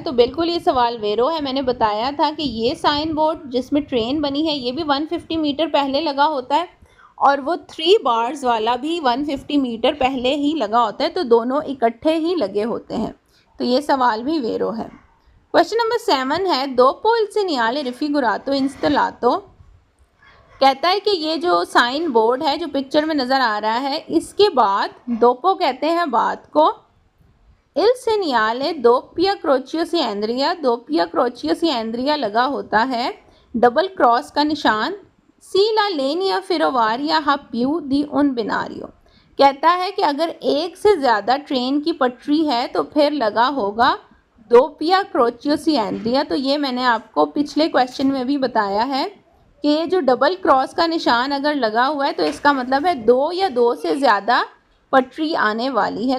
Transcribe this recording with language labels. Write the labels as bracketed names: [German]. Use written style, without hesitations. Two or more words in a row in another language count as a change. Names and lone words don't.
[Hindi] तो बिल्कुल ये सवाल वेरो है। मैंने बताया था कि ये साइन बोर्ड जिसमें ट्रेन बनी है ये भी 150 मीटर पहले लगा होता है और वो 3 बार्स वाला भी 150 मीटर पहले ही लगा होता है, तो दोनों इकट्ठे ही लगे होते हैं। तो ये सवाल भी वेरो है। क्वेश्चन नंबर 7 है [Italian] dopo il segnale raffigurato installato. [Hindi] कहता है कि ये जो साइन बोर्ड है जो पिक्चर में नज़र आ रहा है, इसके बाद दोपो कहते हैं बाद को, [Italian] il segnale doppia croce andrea, doppia croce andrea [Hindi] लगा होता है डबल क्रॉस का निशान, [Italian] se la linea ferroviaria ha più di un binario. [Hindi] कहता है कि अगर एक से ज़्यादा ट्रेन की पटरी है तो फिर लगा होगा [Italian] doppia croce Andrea. [Hindi] तो ये मैंने आपको पिछले क्वेश्चन में भी बताया है कि ये जो डबल क्रॉस का निशान अगर लगा हुआ है तो इसका मतलब है 2 या 2 से ज़्यादा पटरी आने वाली है।